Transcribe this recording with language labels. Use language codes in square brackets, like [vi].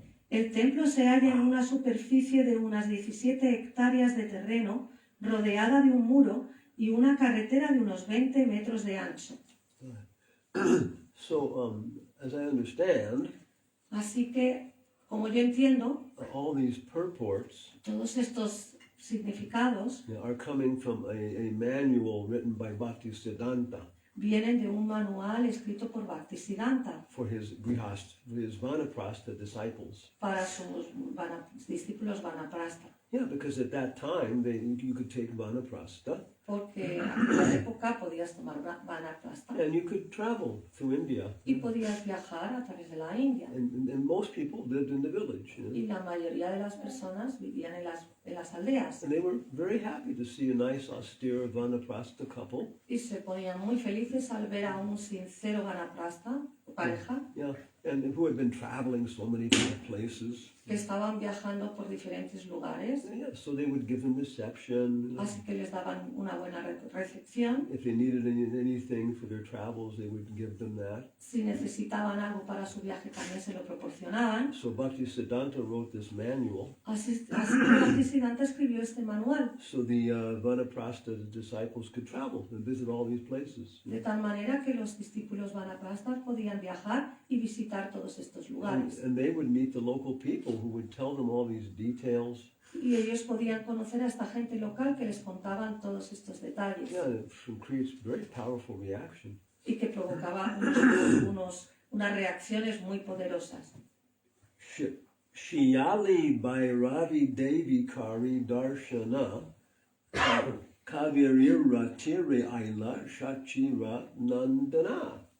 [es] El templo se halla en una superficie de unas 17 hectáreas de terreno, rodeada de un muro y una carretera de unos 20 metros de ancho. [en] So, as I understand, [es] Así que, como yo entiendo, [en] all these purports [es] todos estos significados [en] are coming from a manual written by Bhaktisiddhanta [es] vienen de un manual escrito por Bhaktisiddhanta [en] for his Vanaprastha disciples. [es] para sus discípulos Vanaprastha, [en] Yeah, because at that time you could take Vanaprastha [es] porque en aquella época podías tomar Vanaprastha [en] and you could travel through India. [es] y podías viajar a través de la India. [en] And most people lived in the village. You know? [es] Y la mayoría de las personas vivían en las aldeas [en] And they were very happy to see a nice, austere Vanaprastha couple. [es] y se ponían muy felices al ver a un sincero Vanaprastha, pareja, [en] Yeah, and who had been traveling so many different places. [es] que estaban viajando por diferentes lugares. [en] Yeah, so they would give them reception. [es] Así que les daban una buena recepción. [en] If they needed anything for their travels, they would give them that. [es] Si necesitaban algo para su viaje también se lo proporcionaban. [en] So Bhaktisiddhanta wrote this manual. [es] Así que Bhaktisiddhanta escribió este manual, [en] So the Vanaprastha disciples could travel and visit all these places. [es] de tal manera que los discípulos Vanaprastha podían viajar y visitar todos estos lugares. [en] And they would meet the local people who would tell them all these details. [es] Y ellos podían conocer a esta gente local que les contaban todos estos detalles [en] Yeah, and it creates very powerful reaction. [es] y que provocaba unas reacciones muy poderosas. Shiyali Bhairavi Devi Kari Darshana Kavirira Tire Aila Shachira Nandana.